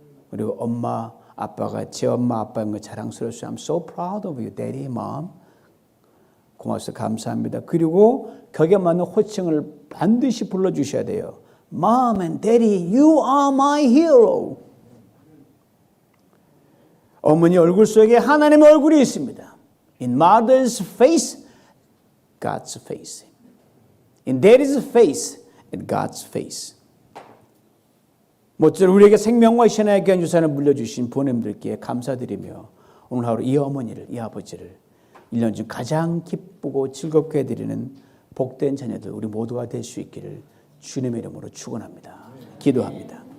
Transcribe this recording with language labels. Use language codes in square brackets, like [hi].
[ko] 그리고 엄마 아빠가 제 엄마 아빠인 거 자랑스러웠어요. [en] I'm so proud of you, daddy, mom. [ko] 고맙습니다. 감사합니다. 그리고 격에 맞는 호칭을 반드시 불러주셔야 돼요. [en] Mom and Daddy, you are my hero. [ko] 어머니 얼굴 속에 하나님의 얼굴이 있습니다. [en] In mother's face, God's face. In daddy's face, and God's face. [ko] 모쪼록 우리에게 생명과 신앙의 귀한 유산을 물려주신 부모님들께 감사드리며 오늘 하루 이 어머니를, 이 아버지를 1년 중 가장 기쁘고 즐겁게 해드리는 복된 자녀들 우리 모두가 될 수 있기를 주님의 이름으로 축원합니다. 기도합니다.